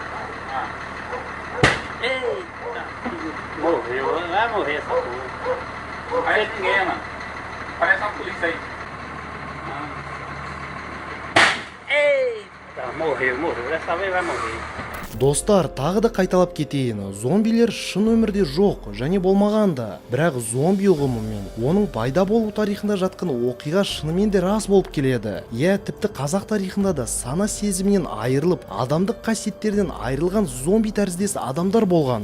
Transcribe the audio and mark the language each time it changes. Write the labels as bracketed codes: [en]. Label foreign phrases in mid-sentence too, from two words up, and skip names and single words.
[pt] Eita! Morreu, vai morrer essa porra. Aí ninguém, mano. Parece uma polícia aí. Eita! Morreu. Dessa vez vai morrer. [kk] Достар, тағы да қайталап кетейін, зомбилер шын өмірде жоқ және болмаған да. Бірақ зомби ұғымы мен оның пайда болу тарихында жатқан оқиға шынымен де рас болып келеді. Тіпті қазақ тарихында да сана сезімінен айырылып, адамдық қасиеттерден айырылған зомби тәріздес адамдар болған.